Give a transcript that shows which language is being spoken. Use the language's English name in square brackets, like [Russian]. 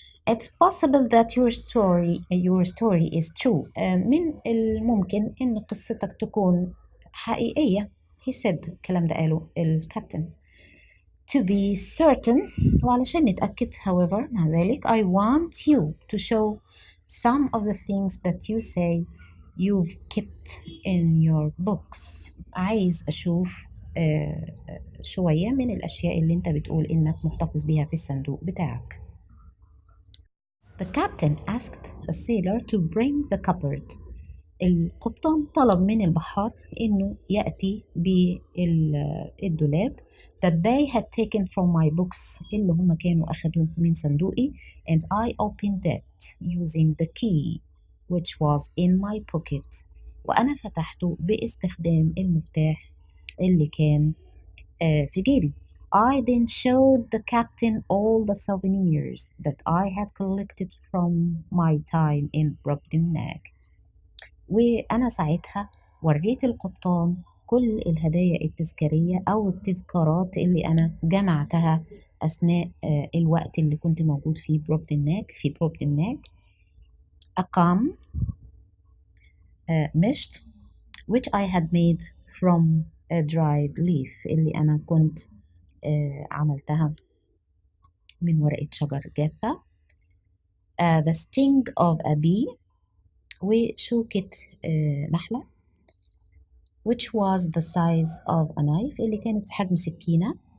[English] It's possible that your story is true. [Arabic] من الممكن إن قصتك تكون حقيقية. [English] He said [Arabic] الكلام ده قاله الكابتن. [English] To be certain [Arabic] وعلشان نتأكد [English] however [Arabic] مع ذلك [English] I want you to show some of the things that you say you've kept in your books. [Arabic] عايز أشوف شوية من الأشياء اللي أنت بتقول إنك محتفظ بيها في الصندوق بتاعك. [English] The captain asked a sailor to bring the cupboard. [Arabic] القبطان طلب من البحار إنه يأتي بالدولاب [English] that they had taken from my books [Arabic] اللي هم كانوا أخذوه من صندوقي [English] and I opened it using the key which was in my pocket [Arabic] وأنا فتحته باستخدام المفتاح اللي كان في جيبي. [English] I then showed the captain all the souvenirs that I had collected from my time in Brobdingnag. [Arabic] وأنا ساعتها وريت القبطان كل الهدايا التذكارية أو التذكارات اللي أنا جمعتها أثناء الوقت اللي كنت موجود فيه في بروبدناك. [English] A comb [Arabic] مشط [English] which I had made from a dried leaf [Arabic] اللي أنا كنت عملتها من ورقة شجر جافة. [English] The sting of a bee [Arabic] وشوكة نحلة [English] which was the size of a knife [Arabic] اللي كانت في حجم سكينة.